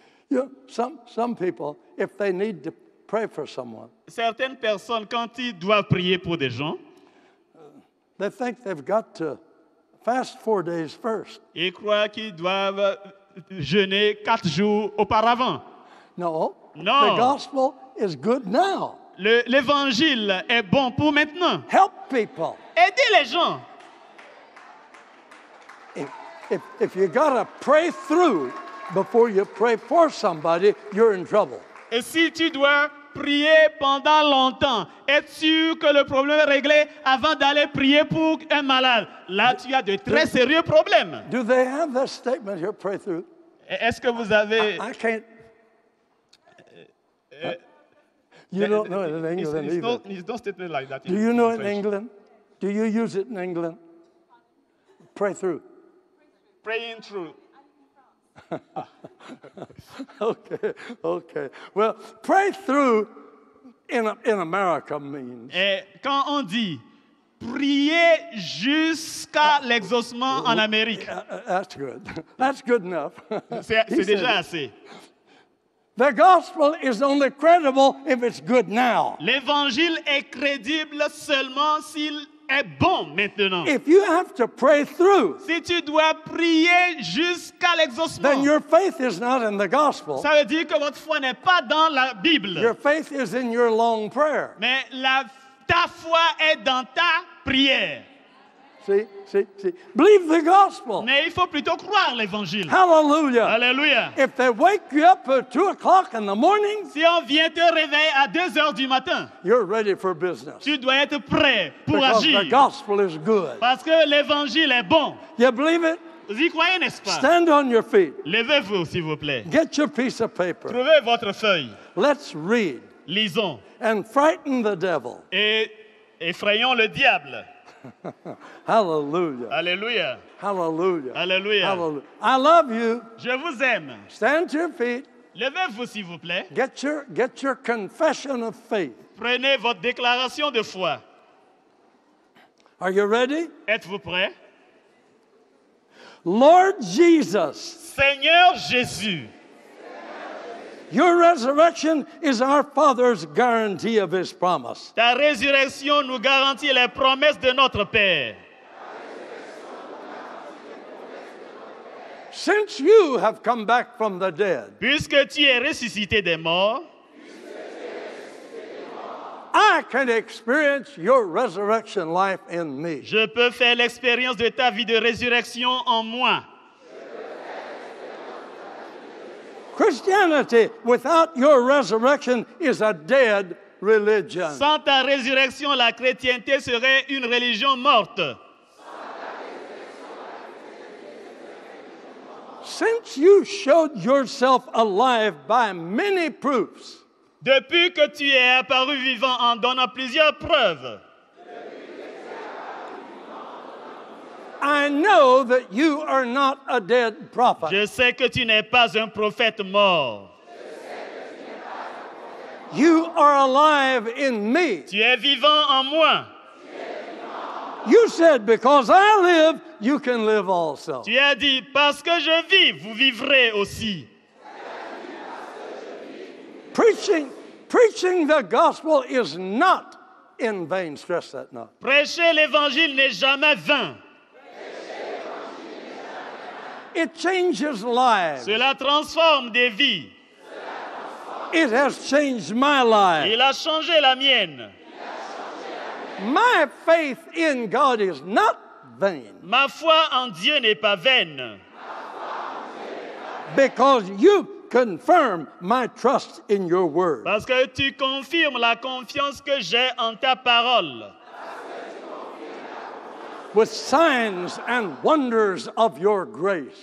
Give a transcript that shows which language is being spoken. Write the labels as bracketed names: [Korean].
[English] You know, some people, if they need to pray for someone, [French] certaines personnes, quand ils doivent prier pour des gens, [English] they think they've got to fast 4 days first. [French] ils croient qu'ils doivent jeûner 4 jours auparavant. [English] No, No. the gospel is good now. [French] L'évangile est bon pour maintenant. [English] Help people. [French] Aidez les gens. [English] If you got to pray through before you pray for somebody, you're in trouble. [French] Et si tu dois prier pendant longtemps, être sûr que le problème est réglé avant d'aller prier pour un malade, là tu as de très sérieux problèmes. [English] Do they have that statement here, pray through? [French] Est-ce que vous avez... [English] I can't. You don't know it in England either. It's no statement like that. Do you know it in England? Do you use it in England? Pray through. Praying through. Okay. Well, pray through in America means [French] Et quand on dit prier jusqu'à l'exaucement en Amérique, [English] that's good. That's good enough. [French] c'est [English] He said [French] déjà [English] it. [French] assez. [English] The gospel is only credible if it's good now. [French] L'évangile est crédible seulement s'il est bon maintenant. [English] If you have to pray through, [French] Si tu dois prier jusqu'à l'exaucement, [English] then your faith is not in the gospel. [French] ça veut dire que votre foi n'est pas dans la Bible. [English] Your faith is in your long prayer. [French] Mais ta foi est dans ta prière. [English] See? Believe the gospel. [French] Mais il faut plutôt croire l'évangile. [English] Hallelujah. [French] Alléluia. [English] If they wake you up at 2 o'clock in the morning, [French] Si on vient te réveiller à 2 heures du matin, [English] you're ready for business. [French] tu dois être prêt pour [English] Because [French] agir. [English] the gospel is good. [French] Parce que l'évangile est bon. [English] You believe it? [French] Vous y croyez, n'est-ce pas? [English] Stand on your feet. [French] Levez-vous, s'il vous plaît. [English] Get your piece of paper. [French] Trouvez votre feuille. [English] Let's read [French] Lisons. [English] and frighten the devil. [French] Et effrayons le diable. [English] Hallelujah. [French] Alléluia. [English] Hallelujah. [French] Alléluia. [English] Hallelujah. I love you. [French] Je vous aime. [English] Stand to your feet. [French] Levez-vous, s'il vous plaît. [English] Get your confession of faith. [French] Prenez votre déclaration de foi. [English] Are you ready? [French] Êtes-vous prêts? [English] Lord Jesus, [French] Seigneur Jésus, [English] your resurrection is our Father's guarantee of his promise. [French] ta résurrection nous garantit les promesses de notre Père. [English] Since you have come back from the dead, [French] Puisque tu es ressuscité des morts, [English] I can experience your resurrection life in me. [French] je peux faire l'expérience de ta vie de résurrection en moi. [English] Christianity without your resurrection is a dead religion. [French] Sans ta résurrection, la chrétienté serait une religion morte. [English] since you showed yourself alive by many proofs, [French] depuis que tu es apparu vivant en donnant plusieurs preuves, [English] I know that you are not a dead prophet. [French] je sais que tu n'es pas un prophète mort. [English] You are alive in me. [French] Tu es vivant en moi. [English] You said, because I live, you can live also. [French] Tu as dit, parce que je vis, vous vivrez aussi. [English] Preaching the gospel is not in vain. Stress that now. [French] Prêcher l'évangile n'est jamais vain. [English] It changes lives. [French] Cela transforme des vies. [English] It has changed my life. [French] Il a changé la mienne. [English] My faith in God is not vain. [French] Ma foi en Dieu n'est pas vaine. [English] Because you confirm my trust in your word. [French] Parce que tu confirmes la confiance que j'ai en ta parole. [English] With signs and wonders of your grace.